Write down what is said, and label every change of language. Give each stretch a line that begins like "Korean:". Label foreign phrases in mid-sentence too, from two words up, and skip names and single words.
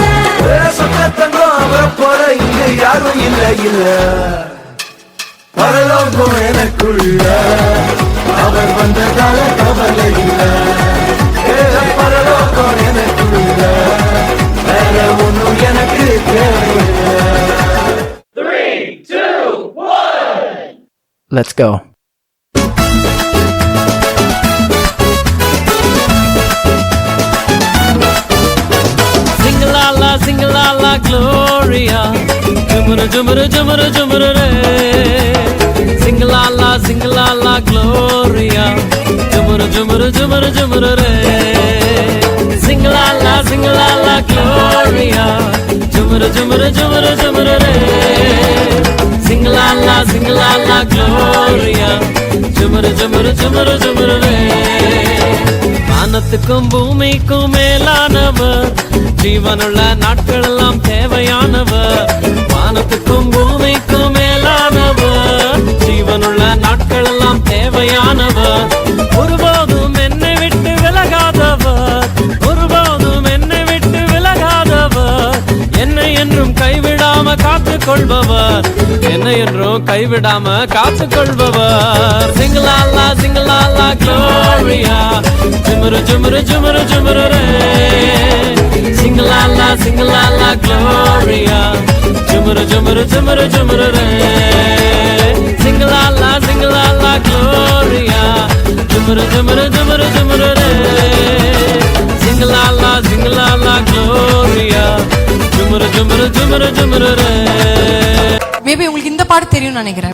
Tamil: சொந்தத்தங்கம் அவரை போல இங்க யாரும் இல்ல இல்ல. பரலோகம் எனக்குள்ள அவர் வந்ததால கவலை இல்ல. பரலோகம் எனக்குள்ள வேற ஒண்ணும் எனக்கு தேவையில்லை. 3, 2, 1.
English: Let's go. Sing la la Gloria, jumru jumru jumru jumru re. Sing la la Gloria, jumru jumru jumru jumru re. Sing la la Gloria, jumru jumru jumru jumru re. Sing la la Gloria, jumru jumru jumru jumru re.
Tamil: வானத்துக்கும் பூமிக்கும் மேலானவர், ஜீவனுள்ள நாட்கள் எல்லாம் தேவையானவர். வானத்துக்கும் பூமிக்கும் மேலானவர், ஜீவனுள்ள நாட்கள் எல்லாம் தேவையானவர். ஒருபோதும் என்னை விட்டு விலகாதவர், ஒருபோதும் என்னை விட்டு விலகாதவர். என்னை என்றும் கைவிடாம காத்துக் கொள்பவர், என்னை என்றும் கைவிடாம காத்துக் கொள்பவர். சிங்கலாலா Gloria, jumru jumru jumru jumru re. Singala Gloria, jumru jumru jumru jumru re. Singala Gloria, jumru jumru jumru jumru re. Singala Gloria, jumru jumru jumru jumru re. மேபி உங்களுக்கு இந்த பாட்டு தெரியும்னு நினைக்கிறேன்.